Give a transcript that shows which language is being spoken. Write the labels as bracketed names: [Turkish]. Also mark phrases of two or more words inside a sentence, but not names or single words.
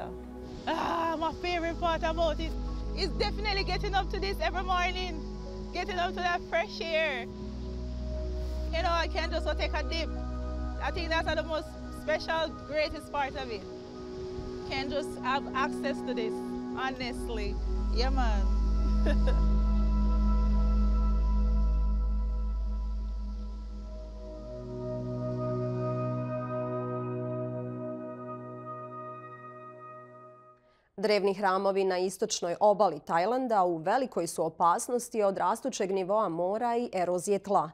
[English] My favorite part about it is definitely getting up to this every morning. Getting up to that fresh air. I can just take a dip. I think that's the most special, greatest part of it. Can just have access to this, honestly. Yeah, man. [Serbian] Drevni hramovi na istočnoj obali Tajlanda u velikoj su opasnosti od rastućeg nivoa mora i erozije tla.